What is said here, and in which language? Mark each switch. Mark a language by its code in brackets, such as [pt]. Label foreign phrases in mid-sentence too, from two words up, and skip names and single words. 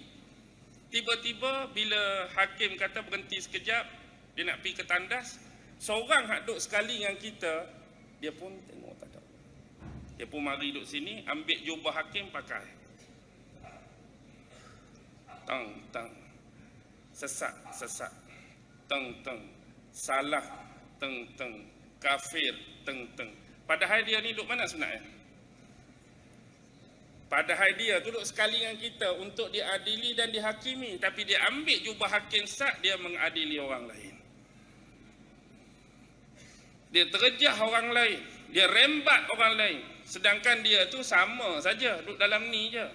[ms] Tiba-tiba bila hakim kata berhenti sekejap, dia nak pergi ke tandas, seorang hak duduk sekali dengan kita, dia pun tengok tak ada. Dia pun mari duduk sini, ambil jubah hakim pakai. Tang, tang. Sesat, sesat. Teng, teng. Salah, teng, teng. Kafir, teng, teng. Padahal dia ni duduk mana sebenarnya? Padahal dia duduk sekali dengan kita untuk diadili dan dihakimi. Tapi dia ambil jubah hakim sat, dia mengadili orang lain. Dia terjah orang lain, dia rembat orang lain, sedangkan dia tu sama saja duduk dalam ni je.